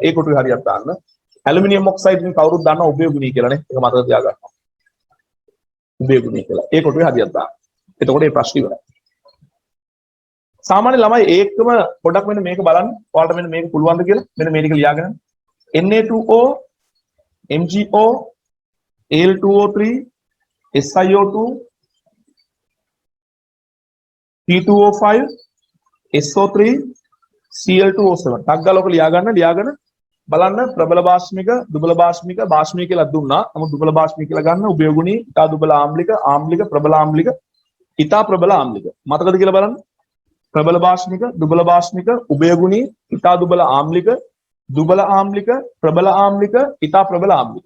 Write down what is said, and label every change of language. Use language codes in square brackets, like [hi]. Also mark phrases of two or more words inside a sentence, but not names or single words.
[si] ඒ කොටුවේ හරියක් දාන්න. [en] aluminium oxide [si] ని කවුරුත් දන්නවා උභය ගුණී කියලානේ. ඒක මතක තියාගන්න. උභය ගුණී කියලා. ඒ කොටුවේ හරියක් දාන්න. එතකොට මේ ප්‍රශ්නේ ඉවරයි. සාමාන්‍ය ළමයි ඒකම පොඩක් මෙන්න මේක බලන්න. ඔයාලට මෙන්න මේක පුළුවන්ද කියලා මෙන්න මේ ටික ලියාගන්න. Na2O MgO Al2O3 SiO2 P2O5 SO3 Cl2O7 ටක් ගාලා ඔක ලියාගන්න බලන්න ප්‍රබල භාෂ්මික දුබල භාෂ්මික භාෂ්මික කියලා දුන්නා. නමුත් දුබල භාෂ්මික කියලා ගන්න උභය ගුණී ඉතා දුබල ආම්ලික ආම්ලික ප්‍රබල ආම්ලික ඉතා ප්‍රබල ආම්ලික මතකද කියලා බලන්න. ප්‍රබල භාෂ්මික දුබල භාෂ්මික උභය ගුණී ඉතා දුබල ආම්ලික ප්‍රබල ආම්ලික ඉතා ප්‍රබල ආම්ලික.